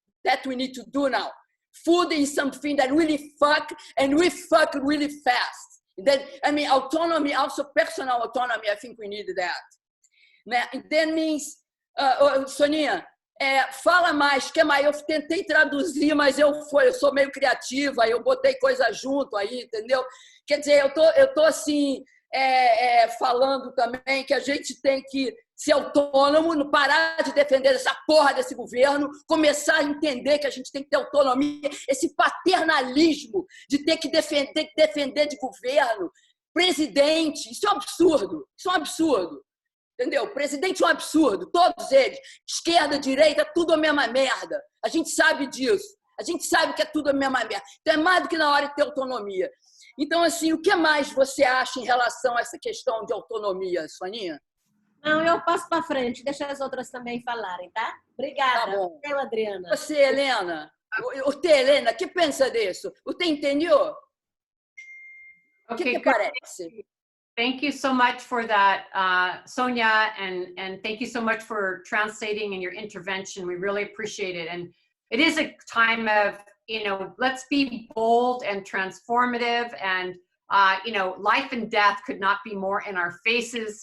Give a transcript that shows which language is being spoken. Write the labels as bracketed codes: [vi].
[en] That we need to do now. Food is something that really fuck, and we fuck really fast. Then, I mean, autonomy, also personal autonomy, I think we need that. That means, [pt] Sônia, fala mais, que mais? Eu tentei traduzir, mas eu sou meio criativa, eu botei coisa junto aí, entendeu? Quer dizer, eu tô assim, falando também que a gente tem que ser autônomo, parar de defender essa porra desse governo, começar a entender que a gente tem que ter autonomia, esse paternalismo de ter que defender de governo, presidente, isso é um absurdo, entendeu? Presidente é um absurdo, todos eles, esquerda, direita, tudo a mesma merda, a gente sabe disso, a gente sabe que é tudo a mesma merda, então é mais do que na hora de ter autonomia. Então, assim, o que mais você acha em relação a essa questão de autonomia, Soninha? Não, eu passo para frente, deixa as outras também falarem, tá? Obrigada. Tá bom. Eu, Adriana. Você, Helena, Helena, que pensa disso? Você entendeu? O que parece? [en] Thank you so much for that, Sônia, and thank you so much for translating and your intervention. We really appreciate it. And it is a time of, you know, let's be bold and transformative, and, you know, life and death could not be more in our faces.